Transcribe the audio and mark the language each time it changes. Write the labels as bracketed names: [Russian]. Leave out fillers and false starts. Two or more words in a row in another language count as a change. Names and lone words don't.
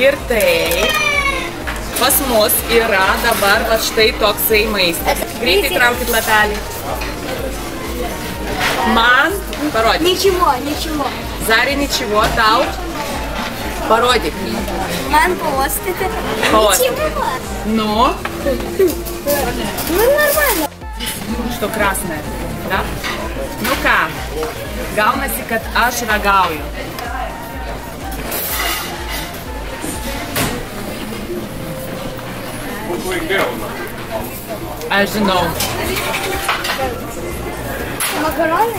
[Lithuanian] Ir tai pas mus yra dabar va štai toksai maistas. Greitai traukit lapelį. Man, parodyk. [Russian] Ничего. [Lithuanian] Zari, ničivo, tau. Parodyk. Man pauostyti. [Russian] Ничего. Ну? Ну, нормально. Что красное, да? [Lithuanian] Ну ką, gaunasi, kad aš ragauju. Aš žinau. Makaronai?